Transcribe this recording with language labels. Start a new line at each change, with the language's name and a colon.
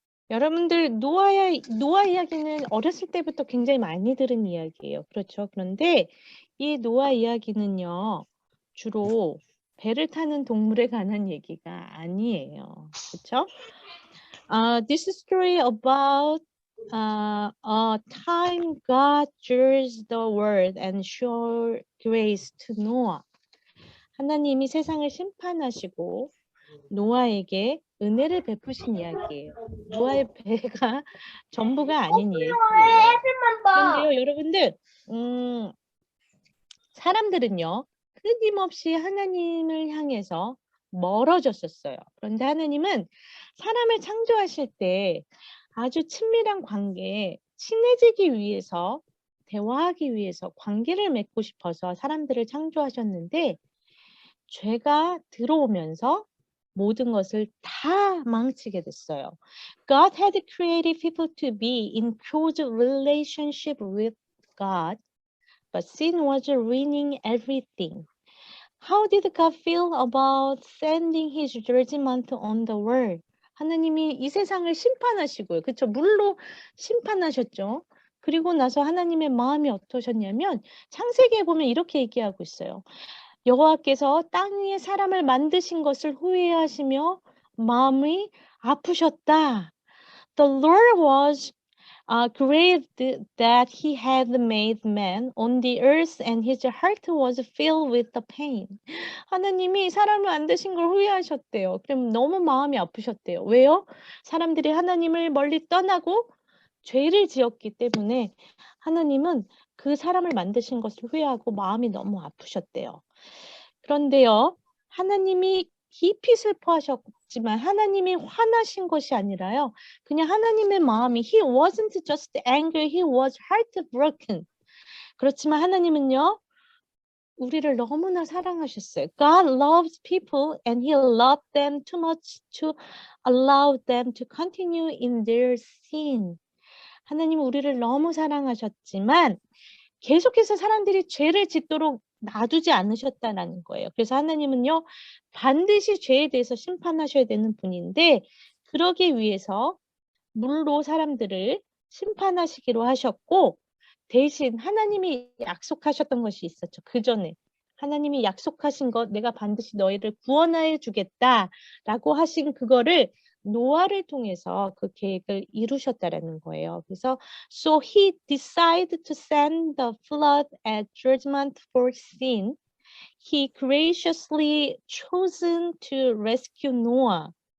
Korean: 여러분들 노아 이야기는 어렸을 때부터 굉장히 많이 들은 이야기예요. 그렇죠? 그런데 이 노아 이야기는요, 주로 배를 타는 동물에 관한 얘기가 아니에요. 그렇죠?
English: This is story about a time God judged the world and showed grace to Noah.
Korean: 하나님이 세상을 심판하시고 노아에게 은혜를 베푸신 이야기예요. 노아의 배가 전부가 아닌 얘기예요. 그런데요, 여러분들, 사람들은요, 끊임없이 하나님을 향해서 멀어졌었어요. 그런데 하나님은 사람을 창조하실 때 아주 친밀한 관계에 친해지기 위해서, 대화하기 위해서 관계를 맺고 싶어서 사람들을 창조하셨는데, 죄가 들어오면서 모든 것을 다 망치게 됐어요.
English: God had created people to be in close relationship with God, but sin was ruining everything. How did God feel about sending His judgment on the world?
Korean: 하나님이 이 세상을 심판하시고요. 그렇죠? 물로 심판하셨죠. 그리고 나서 하나님의 마음이 어떠셨냐면 창세기에 보면 이렇게 얘기하고 있어요. 여호와께서 땅 위에 사람을 만드신 것을 후회하시며 마음이 아프셨다.
English: The Lord was grieved that he had made man on the earth and his heart was filled with the pain.
Korean: 하나님이 사람을 만드신 걸 후회하셨대요. 그럼 너무 마음이 아프셨대요. 왜요? 사람들이 하나님을 멀리 떠나고 죄를 지었기 때문에 하나님은 그 사람을 만드신 것을 후회하고 마음이 너무 아프셨대요. 그런데요, 하나님이 깊이 슬퍼하셨지만 하나님이 화나신 것이 아니라요. 그냥 하나님의 마음이
English: He wasn't just angry, He was heartbroken.
Korean: 그렇지만 하나님은요. 우리를 너무나 사랑하셨어요.
English: God loves people and He loved them too much to allow them to continue in their sin.
Korean: 하나님은 우리를 너무 사랑하셨지만 계속해서 사람들이 죄를 짓도록 놔두지 않으셨다는 거예요. 그래서 하나님은요, 반드시 죄에 대해서 심판하셔야 되는 분인데, 그러기 위해서 물로 사람들을 심판하시기로 하셨고, 대신 하나님이 약속하셨던 것이 있었죠. 그 전에. 하나님이 약속하신 것, 내가 반드시 너희를 구원해 주겠다라고 하신 그거를 노아를 통해서 그 계획을 이루셨다라는 거예요.
English: 그래서 So he decided to send the flood as judgment for sin. He graciously chosen to rescue Noah.